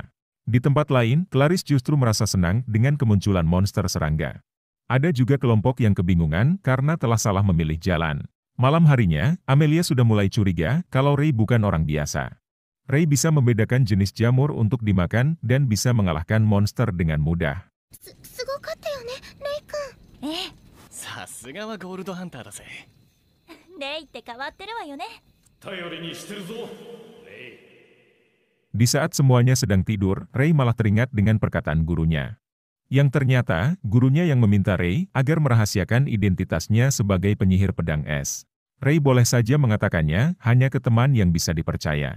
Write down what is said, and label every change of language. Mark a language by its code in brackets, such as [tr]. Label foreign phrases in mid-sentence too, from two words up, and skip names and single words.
[id] Di tempat lain, Clarice justru merasa senang dengan kemunculan monster serangga. Ada juga kelompok yang kebingungan karena telah salah memilih jalan. Malam harinya, Amelia sudah mulai curiga kalau Ray bukan orang biasa. Ray bisa membedakan jenis jamur untuk dimakan dan bisa mengalahkan monster dengan mudah. [ja] すごかったよね、レイ君。ええ、さすがはゴールドハンターだぜ。レイって変わってるわよね。 [id] Di saat semuanya sedang tidur, Ray malah teringat dengan perkataan gurunya. Yang ternyata, gurunya yang meminta Ray agar merahasiakan identitasnya sebagai penyihir pedang es. Ray boleh saja mengatakannya hanya ke teman yang bisa dipercaya.